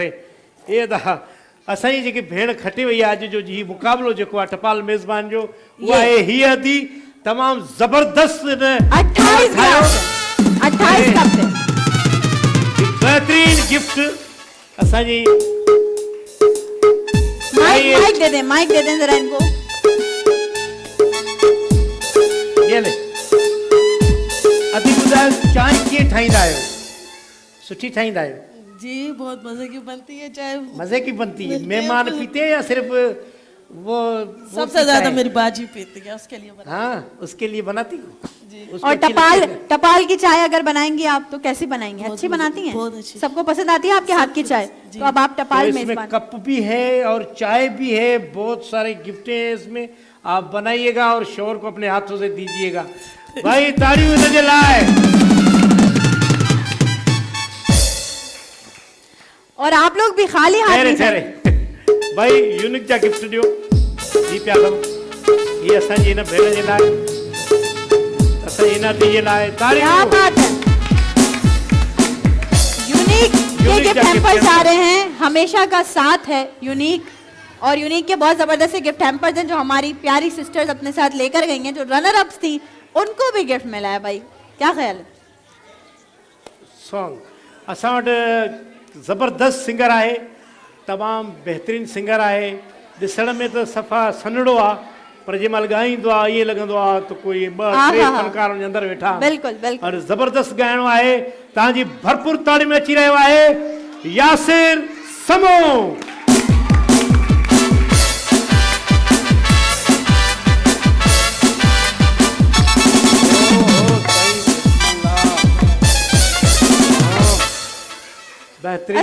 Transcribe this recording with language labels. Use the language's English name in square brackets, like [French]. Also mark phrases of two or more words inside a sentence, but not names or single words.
[Sindhi] ये दा असांजी जेकी भेण खटे वई आहे अॼु जो हीउ मुक़ाबिलो जेको आहे टपाल मेज़बान जो, उहा आहे हीअ थी तमामु ज़बरदस्त 28 हफ़्ते बेहतरीन गिफ्ट असांजी। [Urdu] مائیک دے دیں ذرا ان کو. [Sindhi] ये ले अभी ॿुधायो चांहि कीअं ठाहींदा आहियो? सुठी ठाहींदा आहियो? [Urdu] جی بہت مزے کی بنتی ہے چائے. مزے کی بنتی ہے. مہمان پیتے ہیں یا صرف وہ سب سے زیادہ میری باجی پیتی ہے، اس کے لیے ہاں اس کے لیے بناتی ہوں. اور ٹپال کی چائے اگر بنائیں گی آپ تو کیسی بنائیں گی? اچھی بناتی ہیں? بہت اچھی. سب کو پسند آتی ہے آپ کے ہاتھ کی چائے? تو اب آپ ٹپال تو اس میں میزبان. کپ بھی ہے اور چائے بھی ہے، بہت سارے گفٹ ہیں اس میں. آپ بنائیے گا اور شور کو اپنے ہاتھوں سے دیجیے گا. [Sindhi] भाई ताड़ियों इनजे लाए। [Urdu] اور آپ لوگ بھی خالی ہاتھ نہیں [Sindhi] ठहरे भाई यूनिक जा गिफ्ट दियो। ये प्या दो, ये असांजी इन भेण जे लाइ, असांजी इन धीअ लाइ। ताड़ियों। [Urdu] کیا بات ہے. یونیک کے [English] gift hampers [Urdu] آ رہے ہیں، ہمیشہ کا ساتھ ہے یونیک. اور یونیک کے بہت زبردست [English] gift hampers [Urdu] ہیں جو ہماری پیاری سسٹرز اپنے ساتھ لے کر گئی ہیں، جو [English] runner ups [Urdu] تھی ان کو بھی گفٹ ملا ہے. بھائی کیا خیال ہے? [Sindhi] सॉन्ग असां वटि ज़बरदस्त सिंगर आहे, तमामु बहितरीनु सिंगर आहे। ॾिसण में त सफ़ा सन्हड़ो आहे, पर जंहिंमहिल ॻाईंदो आहे ईअं लॻंदो आहे त कोई ॿ टे फनकार हुनजे अंदरि वेठा बिल्कुलु बिल्कुलु और ज़बरदस्त ॻाइणो आहे तव्हांजी भरपूर ताड़ी में अची रहियो आहे यासिर समो बेहतरीन